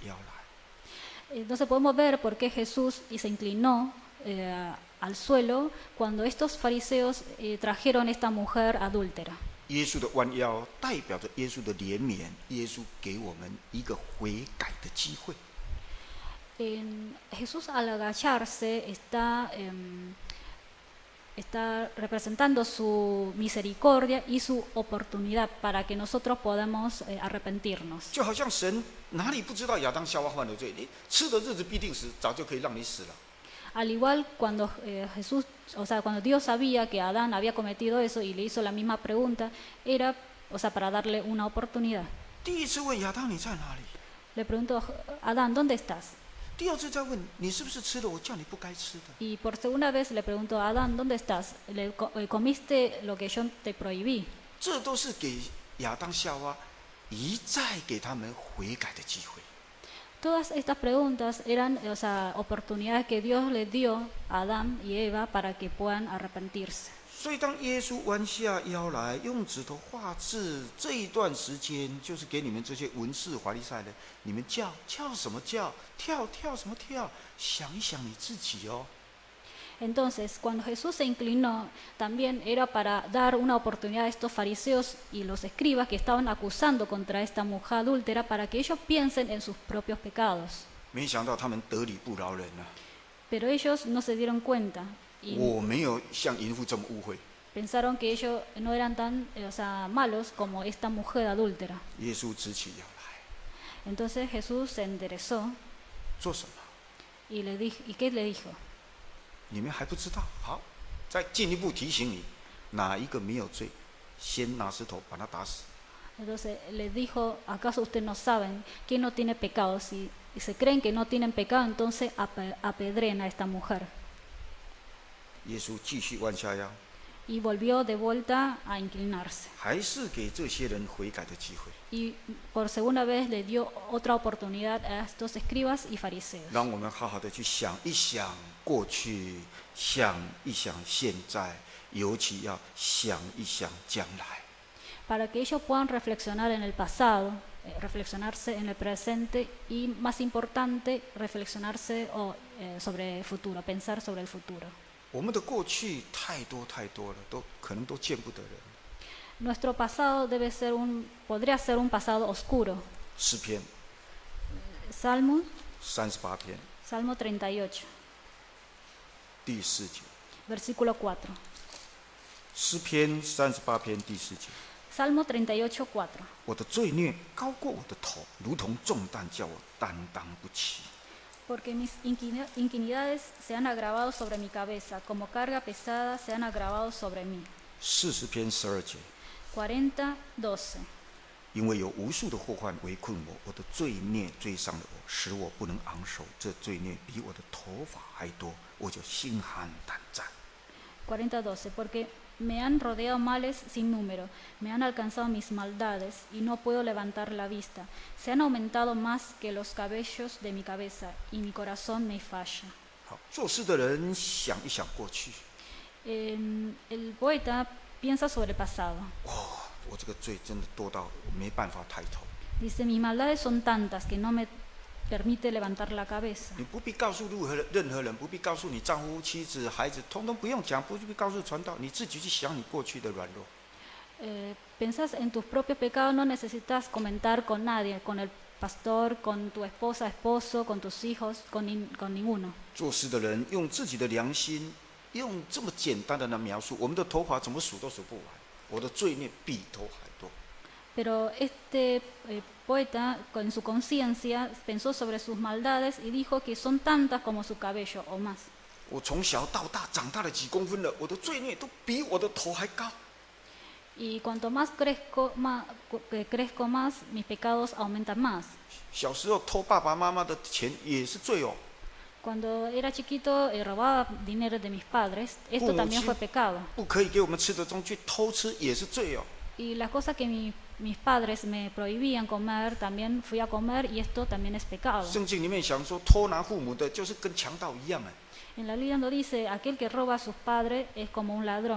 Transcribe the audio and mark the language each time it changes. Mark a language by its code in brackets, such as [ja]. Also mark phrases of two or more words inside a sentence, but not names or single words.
[es] Entonces podemos ver por qué Jesús se inclinó al suelo cuando estos fariseos trajeron esta mujer adúltera. [zh] 耶稣的弯腰代表着耶稣的怜悯，耶稣给我们一个悔改的机会。 [es] Jesús al agacharse está representando su misericordia y su oportunidad para que nosotros podamos arrepentirnos. [zh] 就好像神哪里不知道亚当夏娃犯了罪，你吃的日子必定死，早就可以让你死了。 [es] Al igual cuando cuando Dios sabía que Adán había cometido eso y le hizo la misma pregunta, era, para darle una oportunidad. [zh] 第一次问亚当你在哪里？ [es] Le preguntó, Adán, ¿dónde estás? [zh] 第二次再问你是不是吃了我叫你不该吃的？ [es] Y por segunda vez le preguntó, Adán, ¿dónde estás? ¿Comiste lo que yo te prohibí? [zh] 这都是给亚当夏娃一再给他们悔改的机会。 [es] Todas estas preguntas eran oportunidades que Dios les dio a Adán y Eva para que puedan arrepentirse. [zh] 所以当耶稣弯下腰来用指头画字，这一段时间就是给你们这些文士法利赛人，你们叫什么叫，跳什么跳，想一想你自己哦。 [es] Entonces, cuando Jesús se inclinó, también era para dar una oportunidad a estos fariseos y los escribas que estaban acusando contra esta mujer adúltera para que ellos piensen en sus propios pecados. [zh] 没想到他们得理不饶人啊！ [es] Pero ellos no se dieron cuenta y [zh] 我没有像淫妇这么污秽。 [es] pensaron que ellos no eran tan malos como esta mujer adúltera. [zh] 耶稣直起腰来， [es] Entonces Jesús se enderezó [zh] 做什么？ [es] y ¿qué le dijo? [zh] 你们还不知道？好，再进一步提醒你，哪一个没有罪，先拿石头把他打死。 [es] Entonces les dijo, ¿acaso ustedes no saben quién no tiene pecado? Si se creen que no tienen pecado, entonces apedren a esta mujer. [zh] 耶稣继续弯下腰， [es] Y volvió de vuelta a inclinarse. [zh] 还是给这些人悔改的机会。 [es] Y por segunda vez le dio otra oportunidad a estos escribas y fariseos. [zh] 让我们好好的去想一想过去，想一想现在，尤其要想一想将来。 [es] Para que ellos puedan reflexionar en el pasado, reflexionarse en el presente y, más importante, reflexionarse sobre el futuro, pensar sobre el futuro. [zh] 我们的过去太多了，可能都见不得人。 [es] Nuestro pasado podría ser un pasado oscuro. [zh] 诗篇 [es] Salmo [zh] 38篇 [es] Salmo 38, [zh] 第4节， [es] versículo 4. [zh] 诗篇38篇第4节。 [es] Salmo 38, 4. [zh] 我的罪孽高过我的头，如同重担，叫我担当不起。 [es] Porque mis inquinidades se han agravado sobre mi cabeza, como carga pesada se han agravado sobre mí. [zh] 40 篇12节， [es] 40, 12. [zh] 因为有无数的祸患围困我，我的罪孽追上了我，使我不能昂首。这罪孽比我的头发还多，我就心寒胆战。 [es] 40, 12. Porque me han rodeado males sin número, me han alcanzado mis maldades y no puedo levantar la vista. Se han aumentado más que los cabellos de mi cabeza y mi corazón me falla. [zh] 好，做事的人想一想过去， [es] El poeta piensa sobre el pasado. [zh] 我这个罪真的多到没办法抬头。 [es] Dice, mis maldades son tantas que no me permite levantar la cabeza. [zh] 你不必告诉任何人，不必告诉你丈夫、妻子、孩子，通通不用讲，不必告诉传道，你自己去想你过去的软弱。 [es] Pensás en tus propios pecados, no necesitas comentar con nadie, con el pastor, con tu esposa, esposo, con tus hijos, con ninguno. [zh] 做事的人用自己的良心，用这么简单的来描述，我们的头发怎么数都数不完，我的罪孽比头还多。 [es] Pero este poeta, con su conciencia, pensó sobre sus maldades y dijo que son tantas como su cabello o más. [zh] 我从小到大长大了几公分了，我的罪孽都比我的头还高。 [es] Y cuanto más crezco más, mis pecados aumentan más. [zh] 小时候偷爸爸妈妈的钱也是罪哦。 [es] Cuando era chiquito robaba dinero de mis padres, esto también fue pecado. [zh] 不可以给我们吃的东西偷吃也是罪哦。 [es] Y las cosas que mis padres me prohibían comer, también fui a comer y esto también es pecado. [zh] 圣经里面想说，偷拿父母的，就是跟强盗一样哎。 [es] En la Biblia no dice, aquel que roba a sus padres es como un ladrón.